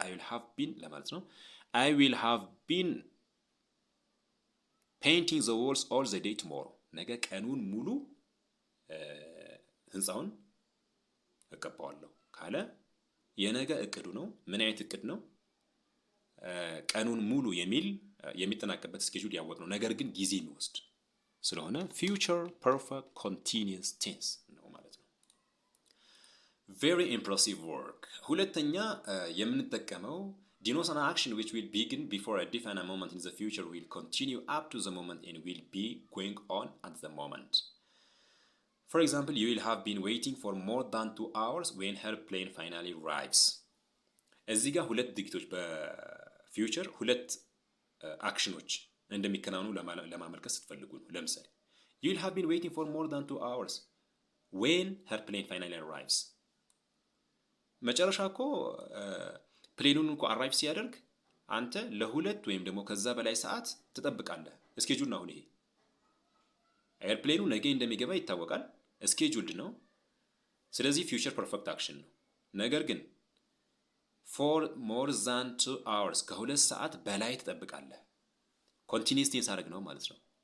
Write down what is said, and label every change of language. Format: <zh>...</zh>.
<en>have been</en> <am>ለማለት ነው።</am> <en>I will have been painting the walls all the day tomorrow</en> <am>ነገ ቀኑን ሙሉ ህንጻውን እቀባዋለሁ ካለ የነገ እቅዱ ነው። ምን አይነት እቅድ ነው? ቀኑን ሙሉ የሚል የሚጠናቀቅበት ስኬጁል ያወቅ ነው። ነገር ግን ጊዜ የሚወስድ ስለሆነ ፊውቸር ፐርፌክት ኮንቲኒየስ ቴንስ ነው ማለት ነው።</am> <en>very impressive work</en> <am>ሁለተኛ የምንጠቀመው</am> <en>denotes an action which will begin before a definite moment in the future will continue up to the moment and will be going on at the moment. For example, you will have been waiting for more than 2 hours when her plane finally arrives.</en> <am>እዚህ ጋር ሁለት ድርጊቶች በፊውቸር ሁለት አክሽኖች እንደሚከናወኑ ለማመልከት ስትፈልጉ ነው። ለምሳሌ</am> <en>you will have been waiting for more than 2 hours when her plane finally arrives</en> <am>መጨረሻ እኮ ፕሌኑን እኮ አራይቭ ሲያደርግ አንተ ለሁለት ወይም ደግሞ ከዛ በላይ ሰዓት ትጠብቃለህ። ስኬጁል ነው ይሄ። ኤርፕሌኑ ነገ እንደሚገባ ይታወቃል። ስኬጁልድ ነው። ስለዚህ ፊውቸር ፐርፌክት አክሽን ነው። ነገር ግን</am> <en>for more than 2 hours</en> <am>ከሁለት ሰዓት በላይ ትጠብቃለህ። ኮንቲኒየስ ቴንስ አድርግ ነው ማለት ነው።</am>